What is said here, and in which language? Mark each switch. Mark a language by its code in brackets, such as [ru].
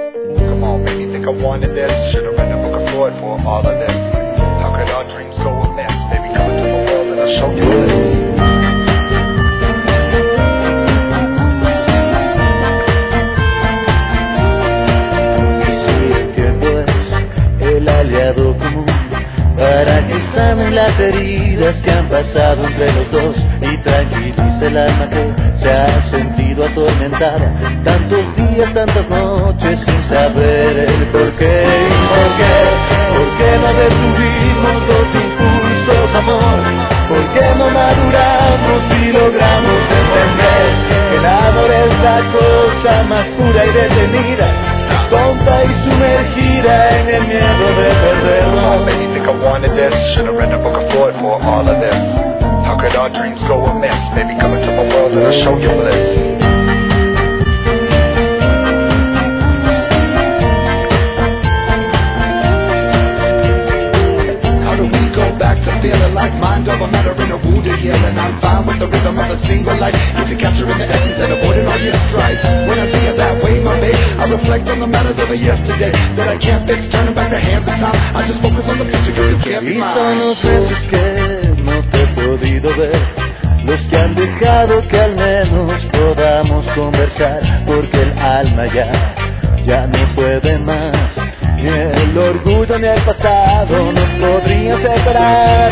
[en] I wanted this, should have read a book of Freud for all of this. How could our dreams go amiss? Baby, come into the world and I'll show you this. [es] Tiempo es el aliado común para que sanen las heridas que han pasado entre los dos y tranquilice el alma que se ha sentido atormentada tantos días, tantas noches sin saber el por qué y por qué. ¿Por qué no detuvimos los impulsos, amor? ¿Por qué no maduramos y logramos entender que el amor es la cosa más pura y detenida, tonta y sumergida en el miedo de perderlo? [en] I wanted this, should have read a book of Freud for all of this. How could our dreams go amiss? Maybe come into my world and I'll show you bliss. How do we go back to feeling like mind over matter in a wounded hill? And I'm fine with the rhythm of a single life. You can capture in the essence and avoid all your strife. When I see it that way, my babe, I reflect on the matters of a yesterday that I can't fix, turning back the hands of time. I just focus on the future. [es] Y son los besos que no te he podido ver los que han dejado que al menos podamos conversar, porque el alma ya no puede más, ni el orgullo ni el pasado nos podrían separar.